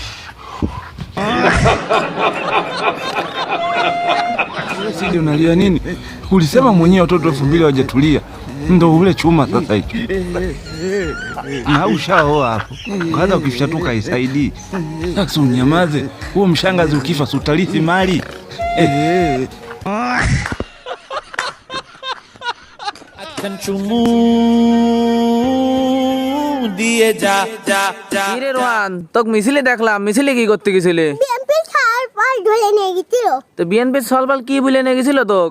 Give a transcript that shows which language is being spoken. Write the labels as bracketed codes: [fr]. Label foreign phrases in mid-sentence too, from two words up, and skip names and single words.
[sw] Sidi unalia nini? Ulisema mwenyewe watoto 2000 hawajatulia. Ndio ule chuma sasa hicho. Na ushaoa hapo. Kaza ukishatuka isaidii. Sasa unyamaze. Huo mshangazi ukifa sutarithi mali. [bn] चुमू দিয়ে যা যা যা কিরে রোহান তোকে মিছিলে দেখলাম মিছিলে কি করতে গেছিলে বিএনপি সালপাল ধরে নিয়ে গেছিল তো বিএনপির সলপাল কি বলে নিয়ে গেছিল তোক